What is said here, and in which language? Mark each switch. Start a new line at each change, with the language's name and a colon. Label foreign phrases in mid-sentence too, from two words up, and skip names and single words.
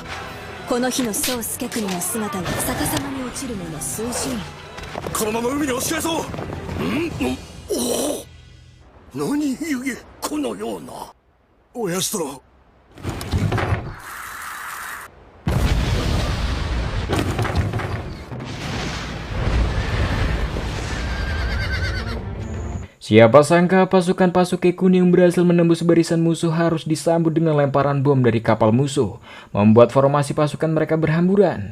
Japanese: この日の宗介国の姿が逆さまに落ちるのの数十年。このまま海に押し返そう。おお、何故このような。親父殿。
Indonesian: Siapa sangka pasukan Pasuke Kuni yang berhasil menembus barisan musuh harus disambut dengan lemparan bom dari kapal musuh, membuat formasi pasukan mereka berhamburan.